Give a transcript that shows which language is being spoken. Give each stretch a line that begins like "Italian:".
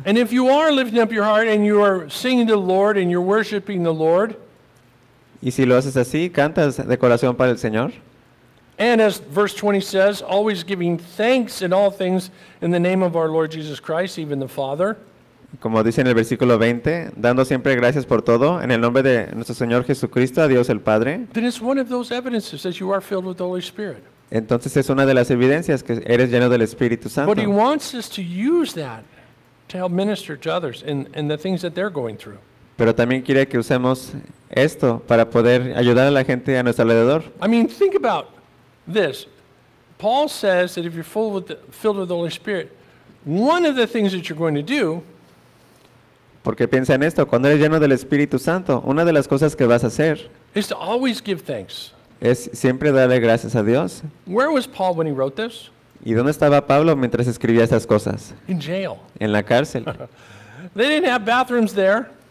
English: And if you are lifting up your heart and you are singing to the Lord and you're worshiping the Lord.
Spanish: Y si lo haces así, cantas de corazón para el Señor.
English: And as verse 20 says, always giving thanks in all things in the name of our Lord Jesus Christ, even the Father.
Spanish: Como dice en el versículo 20, dando siempre gracias por todo en el nombre de nuestro Señor Jesucristo, a Dios el Padre.
English: Then it's one of those evidences that you are filled with the Holy Spirit.
Spanish: Entonces es una de las evidencias que eres lleno del Espíritu Santo.
English: But he wants us to use that to help minister to others in the things that they're going through.
Spanish: Pero también quiere que usemos esto para poder ayudar a la gente a nuestro alrededor.
English: I mean, think about this. Paul says that if you're filled with the Holy Spirit, one of the things that you're going to do.
Spanish: Porque piensa en esto, cuando eres lleno del Espíritu Santo, una de las cosas que vas a hacer
English: is to always give thanks.
Spanish: Es siempre darle gracias a Dios.
English: Where was Paul when he wrote this?
Spanish: ¿Y dónde estaba Pablo mientras escribía estas cosas?
English: In jail.
Spanish: En la cárcel.
English: They didn't have bathrooms there.